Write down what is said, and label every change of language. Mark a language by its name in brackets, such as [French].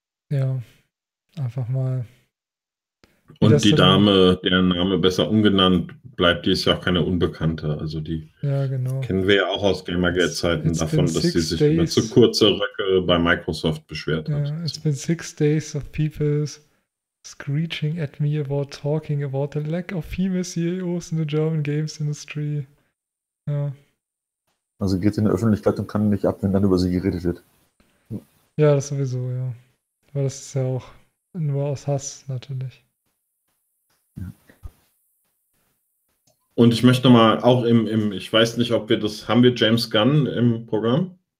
[German] Ja, einfach mal. Und die Dame, deren Name besser ungenannt bleibt, die ist ja auch keine Unbekannte. Also die kennen wir ja auch aus Gamergate-Zeiten davon, dass sie sich immer zu kurze Röcke bei Microsoft beschwert hat. [English] Yeah, it's been 6 days of people screeching at me about talking about the lack of female CEOs in the German games industry. [German] Ja. Also geht in der Öffentlichkeit und kann nicht ab, wenn dann über sie geredet wird. Ja, das sowieso, ja. Weil das ist ja auch nur aus Hass natürlich. Und ich möchte mal auch im, ich weiß nicht, ob wir das, haben wir James Gunn im Programm?